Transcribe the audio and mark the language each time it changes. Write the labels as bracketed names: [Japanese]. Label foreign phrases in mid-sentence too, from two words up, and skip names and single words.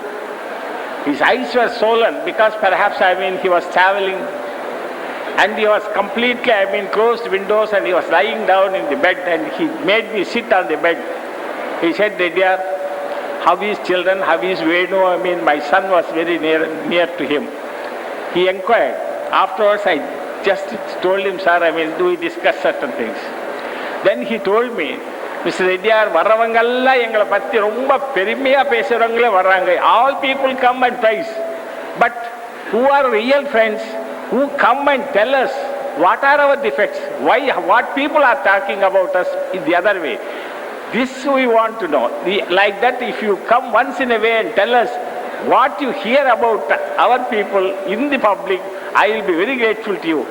[English] His eyes were swollen because perhaps, he was traveling, and he was completely, closed windows, and he was lying down in the bed, and he made me sit on the bed. He said, Reddyar, how is children, how is Venu? My son was very near to him. He inquired. Afterwards, I just told him, sir, do we discuss certain things? Then he told me, Mr. [Tamil] Reddyar, வரவங்கல்லா எங்கள பத்தி ரொம்ப பெருமையா பேசுறவங்களே வராங்க. [English] All people come and praise. But who are real friends, who come and tell us what are our defects, what people are talking about us in the other way. This we want to know. Like that, if you come once in a way and tell us what you hear about our people in the public, I will be very grateful to you.